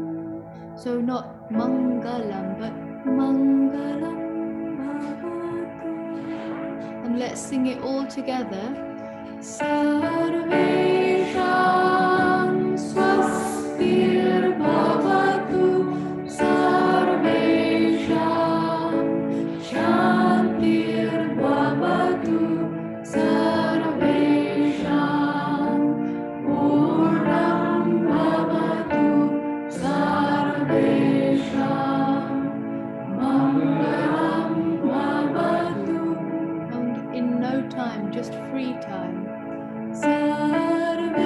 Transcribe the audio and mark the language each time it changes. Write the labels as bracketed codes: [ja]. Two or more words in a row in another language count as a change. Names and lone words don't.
[en] So not maṅgalaṃ, but [sa] maṅgalaṃ bhavatu. [en] And let's sing it all together. [sa] Sarveṣāṃ svastir bhavatu, sarveṣāṃ śāntir bhavatu, sarveṣāṃ pūrṇaṃ bhavatu, sarveṣāṃ maṅgalaṃ bhavatu. [en] And in no time, just free time. [sa] Sarveṣāṃ